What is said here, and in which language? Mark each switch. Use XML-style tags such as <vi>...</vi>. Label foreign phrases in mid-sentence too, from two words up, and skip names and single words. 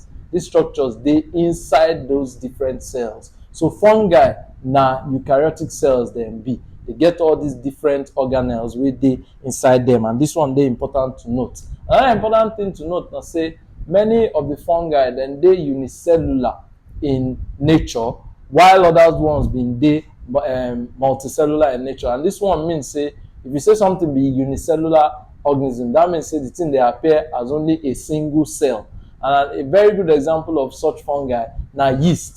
<pcm>These structures dey inside those different cells. So fungi na eukaryotic cells dem be. They get all these different organelles wey dey inside them, and this one dey important to note. Another important thing to note na say many of the fungi dem dey unicellular in nature, while other ones bin dey multicellular in nature. And this one means say if you say something be unicellular organism, that means say the thing dey appear as only a single cell. And a very good example of such fungi na yeast.</pcm>